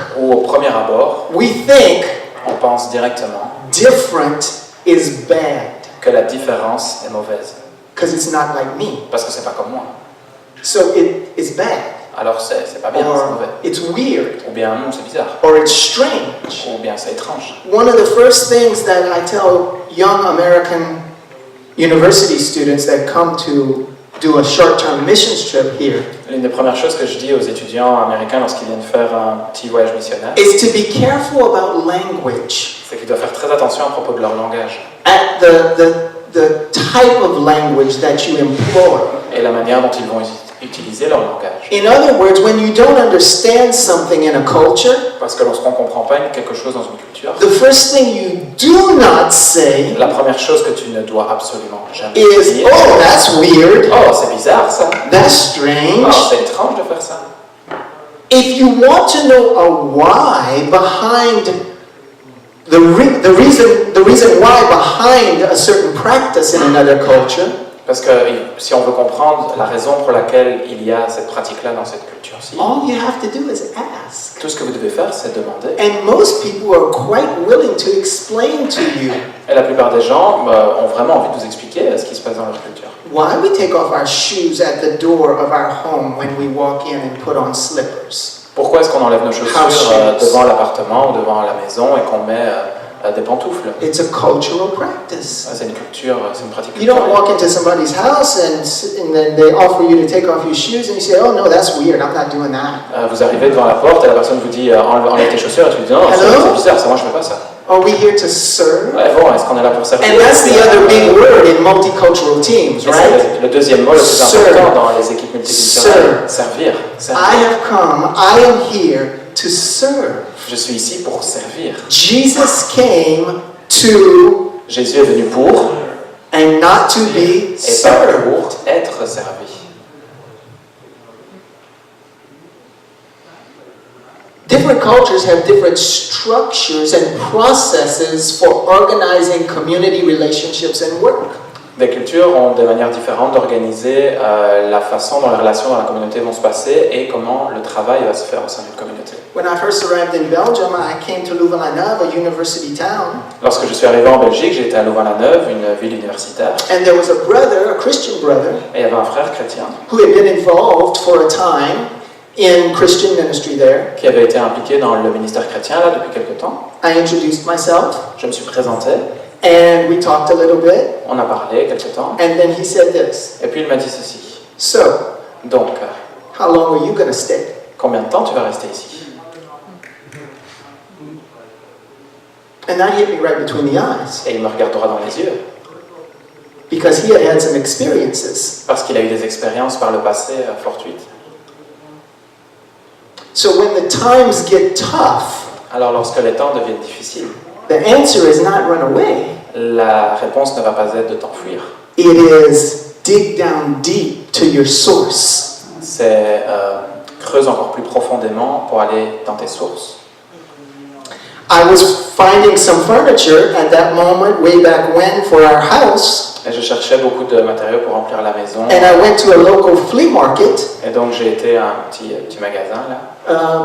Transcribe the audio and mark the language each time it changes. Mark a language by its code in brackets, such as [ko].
[fr] ou au premier abord, [en] we think [fr] on pense directement [en] different is bad [fr] que la différence est mauvaise. [en] because it's not like me. [fr] Parce que c'est pas comme moi. [en] So it is bad, [fr] Alors c'est pas bien, c'est [en] or [fr] mauvais. [en] it's weird, [fr] Ou bien c'est bizarre. [en] or it's strange. [fr] Ou bien c'est étrange. [en] One of the first things that I tell young American university students that come to do a short-term missions trip here [fr] L'une des premières choses que je dis aux étudiants américains lorsqu'ils viennent faire un petit voyage missionnaire, [en] is to be careful about language, [fr] c'est qu'ils doivent faire très attention à propos de leur langage [en] at the type of language that you employ. [fr] et la manière dont ils vont utiliser leur langage. [en] In other words, when you don't understand something in a culture, [fr] Parce que lorsqu'on ne comprend pas quelque chose dans une culture, [en] the first thing you do not say [fr] la première chose que tu ne dois absolument jamais [en] is, [fr] dire, [en] oh, that's weird, [fr] oh c'est bizarre ça, [en] that's oh strange. [fr] c'est étrange de faire ça. [en] If you want to know a why behind the reason why behind a certain practice in another culture, [fr] Parce que si on veut comprendre la raison pour laquelle il y a cette pratique-là dans cette culture-ci, [en] all you have to do is ask. [fr] tout ce que vous devez faire, c'est demander. [en] And most people are quite willing to explain to you [fr] Et la plupart des gens ont vraiment envie de vous expliquer ce qui se passe dans leur culture. [en] why we take off our shoes at the door of our home when we walk in and put on slippers. [fr] Pourquoi est-ce qu'on enlève nos chaussures [en] House shoes. [fr] devant l'appartement ou devant la maison et qu'on met des pantoufles? [en] It's a cultural practice. [fr] C'est une culture, c'est une pratique [en] You don't [fr] culturelle. [en] walk into somebody's house and then they offer you to take off your shoes and you say, oh no, that's weird, I'm not doing that. [fr] Vous arrivez devant la porte et la personne vous dit enlève tes chaussures et tu lui dis non, c'est [en] Hello? [fr] bizarre, ça, moi je fais pas ça. [en] Are we here to serve? [fr] Ouais, bon, est-ce qu'on est là pour servir? [en] And that's the other big word in multicultural teams, [fr] Et [en] right? [fr] c'est le deuxième mot le plus [en] Serve. [fr] important dans les équipes multiculturelles. Servir. [en] I have come, I am here to serve. [fr] Je suis ici pour servir. [en] Jesus came to [fr] Jésus est venu pour [en] and not to be [fr] et pas [en] served. [fr] pour être servi. [en] Different cultures have different structures and processes for organizing community relationships and work. [fr] Des cultures ont des manières différentes d'organiser la façon dont les relations dans la communauté vont se passer et comment le travail va se faire au sein d'une communauté. [en] When I first arrived in Belgium, I came to Louvain-la-Neuve, a university town, [fr] Lorsque je suis arrivé en Belgique, j'étais à Louvain-la-Neuve, une ville universitaire, [en] and there was a brother, a Christian brother, [fr] et il y avait un frère chrétien [en] who had been involved for a time in Christian ministry there. [fr] qui avait été impliqué dans le ministère chrétien là depuis quelque temps. [en] I introduced myself, [fr] Je me suis présenté, [en] and we talked a little bit, [fr] on a parlé quelque temps, [en] and then he said this, [fr] et puis il m'a dit ceci. [en] so, [fr] Donc, [en] how long are you going to stay? [fr] combien de temps tu vas rester ici? [en] And that hit me right between the eyes, [fr] Et il me regardera dans les yeux, [en] because he had had some experiences. [fr] parce qu'il a eu des expériences par le passé fortuites. [en] So when the times get tough, [fr] Alors lorsque les temps deviennent difficiles, [en] The answer is not run away. [fr] La réponse ne va pas être de t'enfuir. [en] It is dig down deep to your source. [fr] C'est creuse encore plus profondément pour aller dans tes sources. [en] I was finding some furniture at that moment, way back when, for our house. [fr] Et je cherchais beaucoup de matériaux pour remplir la maison. [en] And I went to a local flea market. [fr] Et donc j'ai été à un petit magasin là.